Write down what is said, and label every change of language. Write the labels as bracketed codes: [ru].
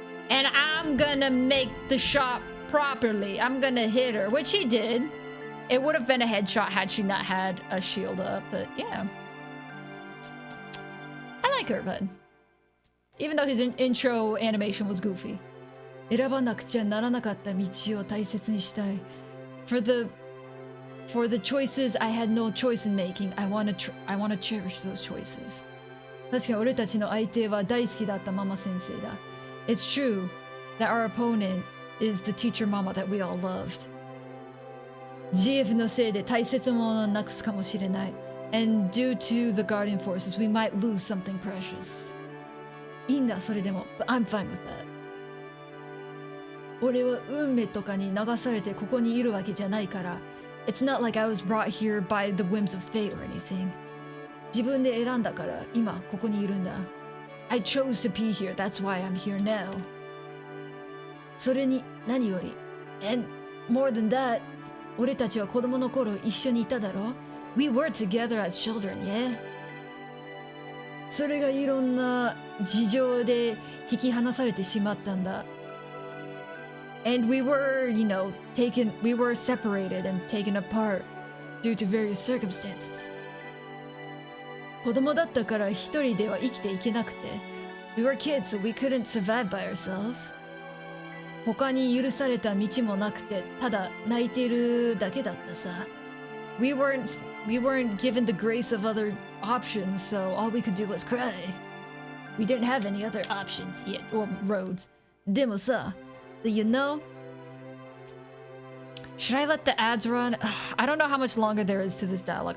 [en] And I'm gonna make the shot properly. I'm gonna hit her, which he did. It would have been a headshot had she not had a shield up, but yeah. I like her, but even though his intro animation was goofy. [ja] 選ばなくちゃならなかった道を大切にしたい. [en] For the choices I had no choice in making, I want to cherish those choices. [ja] 確かに俺たちの相手は大好きだったママ先生だ. [en] It's true that our opponent is the teacher mama that we all loved. [ja] GF のせいで大切なものをなくすかもしれない. [en] And due to the guardian forces, we might lose something precious. [ja] いいんだ、それでも. [en] But I'm fine with that. [ja] 俺は運命とかに流されてここにいるわけじゃないから. [en] It's not like I was brought here by the whims of fate or anything. [ja] 自分で選んだから今ここにいるんだ. [en] I chose to be here, that's why I'm here now. [ja] それに何より. [en] And more than that, [ja] 俺たちは子供の頃一緒にいただろ? [en] We were together as children, yeah? [ja] それがいろんな事情で引き離されてしまったんだ. [en] And we were, we were separated and taken apart due to various circumstances. [ja] 子供だったから一人では生きていけなくて. [en] We were kids, so we couldn't survive by ourselves. [ja] 他に許された道もなくて、ただ泣いているだけだったさ. [en] We weren't given the grace of other options, so all we could do was cry. We didn't have any other options yet, or roads. [ja] でもさ, [en] you know? Should I let the ads run? I don't know how much longer there is to this dialogue.